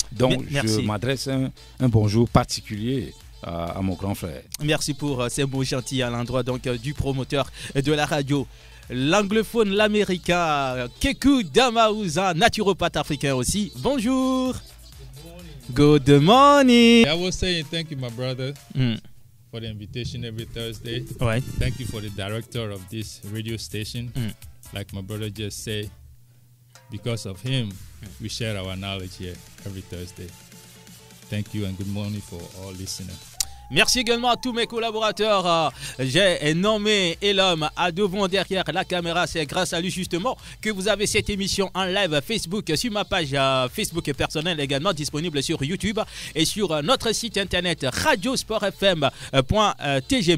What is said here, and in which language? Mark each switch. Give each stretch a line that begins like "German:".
French: Donc, je m'adresse un bonjour particulier à mon grand frère. Merci pour ces mots gentils à l'endroit du promoteur de la radio. L'anglophone, l'américain, Kekou Damaouza, naturopathe africain aussi. Bonjour.
English: Good morning. I was saying thank you, my brother, for the invitation every Thursday.
French: Ouais.
English: Thank you for the director of this radio station. Like my brother just said, because of him, we share our knowledge here every Thursday. Thank you and good morning for all listeners.
French: Merci également à tous mes collaborateurs. J'ai nommé Elom à devant derrière la caméra. C'est grâce à lui justement que vous avez cette émission en live Facebook sur ma page Facebook personnelle, également disponible sur YouTube et sur notre site internet radiosportfm.tg.